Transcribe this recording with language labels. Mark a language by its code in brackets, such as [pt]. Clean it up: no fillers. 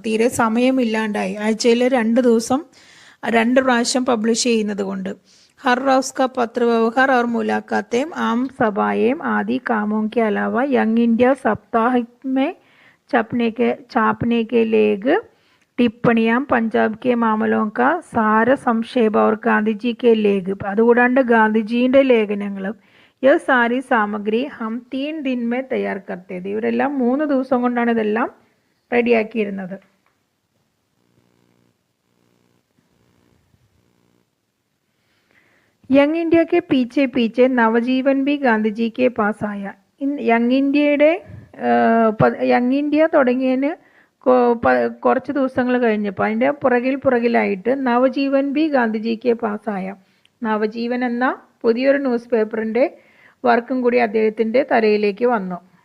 [ml] തീരെ സമയമില്ലാണ്ടായി. ആഴ്ചയിൽ 2 ദിവസം 2 പ്രാവശ്യം പബ്ലിഷ് ചെയ്യുന്നത് കൊണ്ട്. [hi] हर रोज का पत्र व्यवहार और मुलाकातें, आम सभाएं आदि कामों के अलावा यंग इंडिया सप्ताहिक में छापने के लेख, टिप्पणियाँ, पंजाब के मामलों का सार संक्षेप और गांधी जी के लेख, [ml] അതുകൂടാണ്ട് ഗാന്ധിജിയുടെ ലേഖനങ്ങളും, [hi] യഹ് സാരി സാമഗ്രി ഹം 3 दिन में तैयार करते थे. [ml] ഇവരെല്ലാം 3 ദിവസം കൊണ്ടാണ് ഇതെല്ലാം റെഡിയാക്കിയിരുന്നത്. [hi] യങ് इंडिया के पीछे पीछे नवजीवन भी गांधी जी के पास आया. [ml] യങ് ഇന്ത്യ തുടങ്ങിയതിന് കുറച്ച് ദിവസങ്ങൾ കഴിഞ്ഞപ്പോൾ അതിൻ്റെ പുറകിലായിട്ട് നവജീവൻ ബി ഗാന്ധിജിക്ക് പാസ്സായ, നവജീവൻ എന്ന പുതിയൊരു ന്യൂസ് പേപ്പറിൻ്റെ വർക്കും കൂടി അദ്ദേഹത്തിൻ്റെ തലയിലേക്ക് വന്നു.